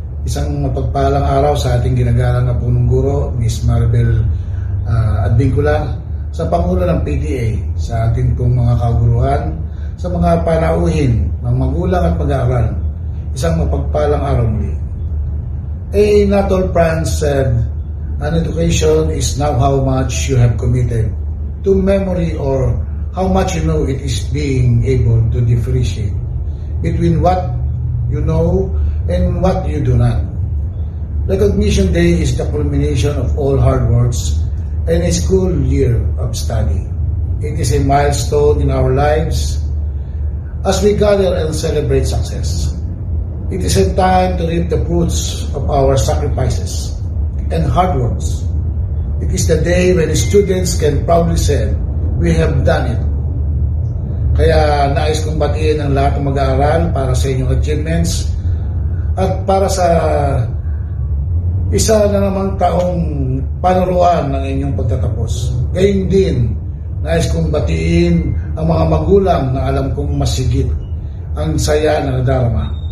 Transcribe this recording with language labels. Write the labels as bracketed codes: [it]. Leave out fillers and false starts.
[tl] Isang mapagpalang araw sa ating ginagalang na punong guro, Miss Maribel Advincula, sa Pangulo ng PTA, sa ating pong mga kaguruan, sa mga panauhin ng magulang at mag-aaral. Isang mapagpalang araw muli. [en] Natal France said, "An education is now how much you have committed to memory or how much you know it is being able to differentiate between what you know and what you do not. Recognition Day is the culmination of all hard works and a school year of study. It is a milestone in our lives as we gather and celebrate success. It is a time to reap the fruits of our sacrifices and hard works. It is the day when students can proudly say, we have done it." [tl] Kaya nais kong batiin ang lahat ng mag-aaral para sa inyong achievements at para sa isa na namang taong panuruan ng inyong pagtatapos. Gayun din, nais kong batiin ang mga magulang na alam kong masigit ang saya na nadarama.